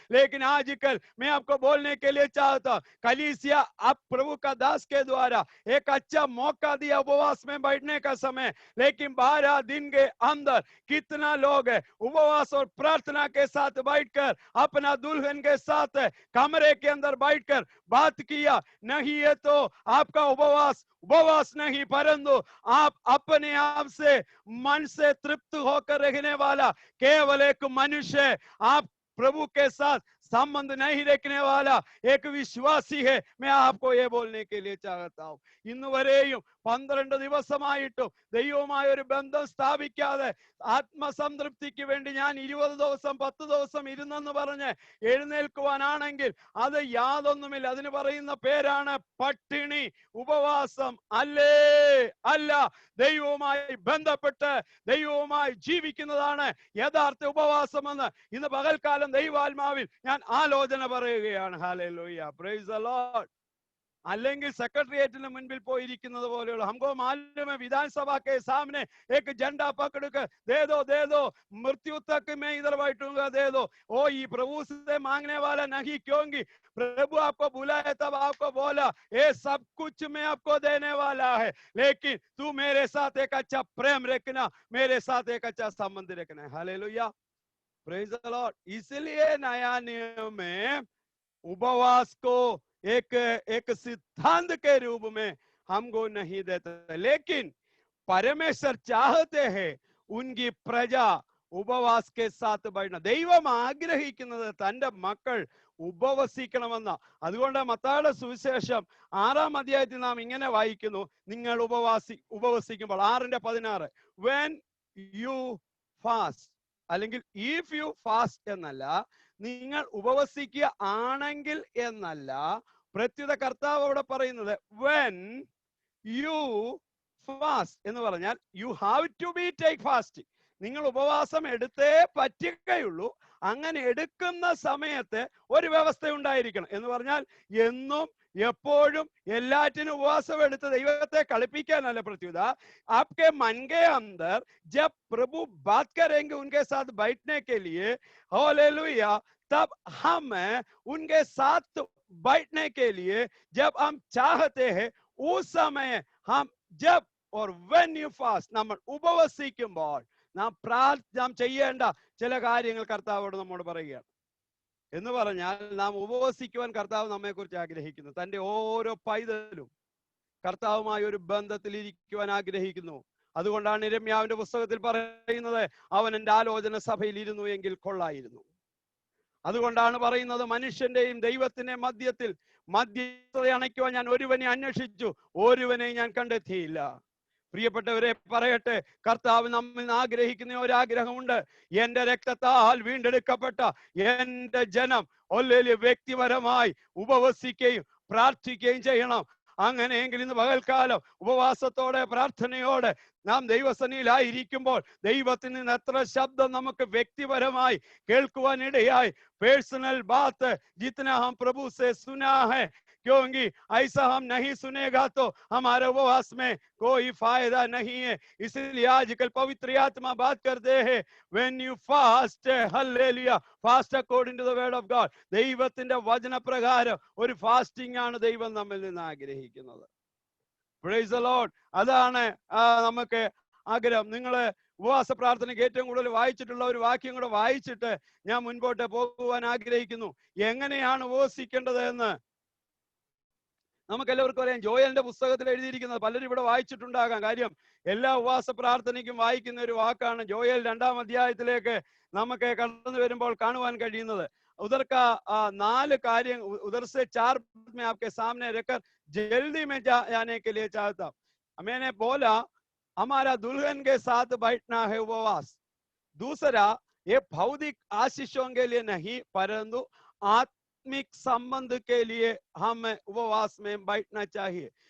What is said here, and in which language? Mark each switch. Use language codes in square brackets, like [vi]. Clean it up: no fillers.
[hi] लेकिन आजकल मैं आपको बोलने के लिए चाहता हूं, कलीसिया अब प्रभु का दास के द्वारा एक अच्छा मौका दिया उपवास में बैठने का समय, लेकिन 12 दिन के अंदर कितना लोग है उपवास और प्रार्थना के साथ बैठकर अपना दुल्हन के साथ कमरे के अंदर बैठकर बात किया नहीं है तो आपका उपवास नहीं, परंतु आप अपने आप से मन से तृप्त होकर रहने वाला केवल एक मनुष्य, आप प्रभु के साथ संबंध नहीं रखने वाला एक विश्वासी है। मैं आपको ये बोलने के लिए चाहता हूं, [ml] ഇന്നുവരെയും 12 ദിവസമായിട്ടും ദൈവവുമായ ഒരു ബന്ധം സ്ഥാപിക്കാതെ ആത്മസംതൃപ്തിക്ക് വേണ്ടി ഞാൻ 20 ദിവസം 10 ദിവസം ഇരുന്നെന്ന് പറഞ്ഞ് എഴുന്നേൽക്കുവാനാണെങ്കിൽ അത് യാതൊന്നുമില്ല. അതിന് പറയുന്ന പേരാണ് പട്ടിണി, ഉപവാസം അല്ല. ദൈവവുമായി ബന്ധപ്പെട്ട് ദൈവവുമായി ജീവിക്കുന്നതാണ് യഥാർത്ഥ ഉപവാസമെന്ന് ഇന്ന് പകൽക്കാലം ദൈവാത്മാവിൽ ഞാൻ ആലോചന പറയുകയാണ്. [en] Hallelujah, praise the Lord. [ml] അല്ലെങ്കിൽ സെക്രട്ടേറിയറ്റിന് മുൻപിൽ പോയിരിക്കുന്നത് പോലെയുള്ള, [hi] हमको मालूम है विधानसभा के सामने एक झंडा पकड़ कर दे दो मृत्यु तक मैं इधर बैठूंगा, दे दो। ओ ये प्रभु से मांगने वाला नहीं, क्योंकि प्रभु आपको बुलाया तब आपको बोला ये सब कुछ मैं आपको देने वाला है, लेकिन तू मेरे साथ एक अच्छा प्रेम रखना, मेरे साथ एक अच्छा संबंध रखना है। Hallelujah, [en] Praise the Lord. [hi] इसलिए नया नियम में उपवास को एक सिद्धांत के रूप में हमको नहीं देता, लेकिन परमेश्वर चाहते हैं उनकी प्रजा उपवास के साथ बैठना. [ml] ദൈവം ആഗ്രഹിക്കുന്നത് തന്റെ മക്കൾ ഉപവസിക്കണമെന്ന. അതുകൊണ്ട് മത്തായിയുടെ സുവിശേഷം 6-ാം അധ്യായത്തിൽ നാം ഇങ്ങനെ വായിക്കുന്നു, നിങ്ങൾ ഉപവസിക്കുമ്പോൾ 6:16 [en] when you fast, [ml] അല്ലെങ്കിൽ [en] if you fast [ml] എന്നല്ല, നിങ്ങൾ ഉപവസിക്കുക ആണെങ്കിൽ എന്നല്ല, പ്രത്യുത കർത്താവ് അവിടെ പറയുന്നത് [en] when you fast [ml] എന്ന് പറഞ്ഞാൽ [en] you have to be take fasting. [ml] നിങ്ങൾ ഉപവാസം എടുത്തേ പറ്റുകയുള്ളൂ. അങ്ങനെ എടുക്കുന്ന സമയത്ത് ഒരു വ്യവസ്ഥ ഉണ്ടായിരിക്കണം എന്ന് പറഞ്ഞാൽ എന്നും എപ്പോഴും എല്ലാറ്റിനും ഉപവാസം എടുത്ത് ദൈവത്തെ കളിപ്പിക്കാനല്ല പ്രത്യുത. [hi] आपके मन के अंदर जब प्रभु बात करेंगे उनके साथ बैठने के लिए, हालेलुया, तब हम उनके साथ बैठने के लिए जब हम चाहते हैं उस समय हम जब और [en] when you fast, [ml] നമ്മൾ ഉപവസിക്കുമ്പോൾ നാം ചെയ്യേണ്ട ചില കാര്യങ്ങൾ കർത്താവോട് നമ്മോട് പറയുകയാണ്. എന്ന് പറഞ്ഞാൽ നാം ഉപവസിക്കുവാൻ കർത്താവ് നമ്മെ കുറിച്ച് ആഗ്രഹിക്കുന്നു. തന്റെ ഓരോ പൈതലും കർത്താവുമായി ഒരു ബന്ധത്തിൽ ഇരിക്കുവാൻ ആഗ്രഹിക്കുന്നു. അതുകൊണ്ടാണ് യിരെമ്യാവിന്റെ പുസ്തകത്തിൽ പറയുന്നത്, അവൻ എൻ്റെ ആലോചന സഭയിൽ ഇരുന്നു എങ്കിൽ കൊള്ളായിരുന്നു. അതുകൊണ്ടാണ് പറയുന്നത്, മനുഷ്യന്റെയും ദൈവത്തിന്റെയും മധ്യസ്ഥത അണയ്ക്കുവാൻ ഞാൻ ഒരുവനെ അന്വേഷിച്ചു, ഒരുവനെ ഞാൻ കണ്ടെത്തിയില്ല. പ്രിയപ്പെട്ടവരെ പറയട്ടെ, കർത്താവ് നമ്മിൽ ആഗ്രഹിക്കുന്ന ഒരാഗ്രഹമുണ്ട്. എന്റെ രക്തത്താൽ വീണ്ടെടുക്കപ്പെട്ട എന്റെ ജനം വ്യക്തിപരമായി ഉപവസിക്കുകയും പ്രാർത്ഥിക്കുകയും ചെയ്യണം. അങ്ങനെയെങ്കിൽ ഇന്ന് പകൽക്കാലം ഉപവാസത്തോടെ പ്രാർത്ഥനയോടെ നാം ദൈവസന്നിധിയിലായിരിക്കുമ്പോൾ ദൈവത്തിൽ നിന്ന് എത്ര ശബ്ദം നമുക്ക് വ്യക്തിപരമായി കേൾക്കുവാൻ ഇടയായി. പേഴ്സണൽ ബാത്ത് [hi] जितना हम प्रभु से सुना है, क्योंकि ऐसा हम नहीं सुनेगा तो हमारे उपवास में कोई फायदा नहीं है. इसलिए आजकल पवित्र आत्मा बात करते हैं, [en] when you fast, hallelujah, fast according to the word of God. [ml] ദൈവത്തിന്റെ വചനപ്രകാരം ഒരു ഫാസ്റ്റിംഗ് ആണ് ദൈവം നമ്മിൽ നിന്ന് ആഗ്രഹിക്കുന്നത്. [en] Praise the Lord. [ml] അതാണ് നമുക്ക് ആഗ്രഹം. നിങ്ങള് ഉപവാസ പ്രാർത്ഥനയ്ക്ക് ഏറ്റവും കൂടുതൽ വായിച്ചിട്ടുള്ള ഒരു വാക്യം കൂടെ വായിച്ചിട്ട് ഞാൻ മുൻപോട്ട് പോകുവാൻ ആഗ്രഹിക്കുന്നു. എങ്ങനെയാണ് ഉപവസിക്കേണ്ടത് എന്ന് നമുക്ക് എല്ലാവർക്കും അറിയാം, ജോയലിന്റെ പുസ്തകത്തിൽ എഴുതിയിരിക്കുന്നത് പലരും ഇവിടെ വായിച്ചിട്ടുണ്ടാകാം. കാര്യം എല്ലാ ഉപവാസ പ്രാർത്ഥനയ്ക്കും വായിക്കുന്ന ഒരു വാക്കാണ് ജോയൽ 2-ാം അധ്യായത്തിലേക്ക് നമുക്ക് കടന്നു വരുമ്പോൾ കാണുവാൻ കഴിയുന്നത്. [hi] उधर का 4 कार्य, उधर से 4 मैं आपके सामने रखकर जल्दी में जाने के लिए चाहता हूँ. मैंने बोला हमारा दुल्हन के साथ बैठना है उपवास. दूसरा, ये भौतिक आशीषों के लिए नहीं परंतु आत्मिक संबंध के लिए हम उपवास में बैठना चाहिए.